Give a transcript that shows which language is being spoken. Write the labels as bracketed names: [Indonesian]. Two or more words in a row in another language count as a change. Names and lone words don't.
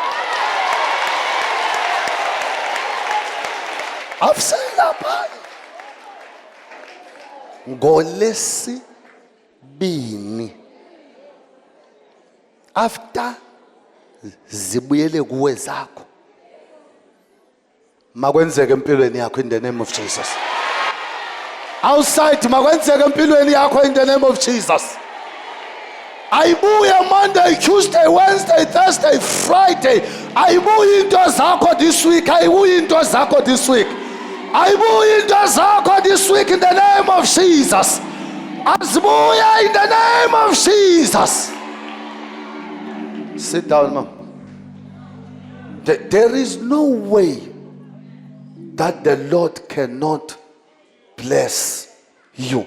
[Xhosa] Afselapha. NgoLesibini. After zibuyele kuwe zakho. Makwenzeke empilweni yakho [English] in the name of Jesus. [Xhosa] Outside makwenzeke empilweni yakho [English] in the name of Jesus. Ayibuya Monday, Tuesday, Wednesday, Thursday, Friday. [Xhosa] Ayibuya into zakho [English] this week. [Xhosa] Ayibuya into zakho [English] this week. [Xhosa] Ayibuya into zakho [English] this week in the name of Jesus. [Xhosa] Azibuya [English] in the name of Jesus. Sit down, ma'am. There is no way that the Lord cannot bless you.